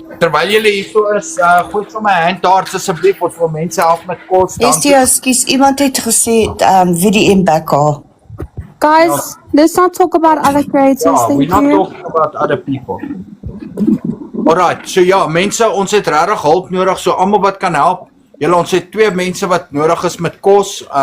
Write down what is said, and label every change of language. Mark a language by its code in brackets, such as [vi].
[af] Terwyl julle hierso is, gooi sommer 'n hand daar asseblief of vir mense help met kos. Skus, iemand het gesê VDM backer. [en] Guys, let's not talk about other creators. Yeah, Thank we're not you. talking about other people. [af] Alright, so ja, mense, ons het regtig hulp nodig, so almal wat kan help. Julle, ons het 2 mense wat nodig is met kos.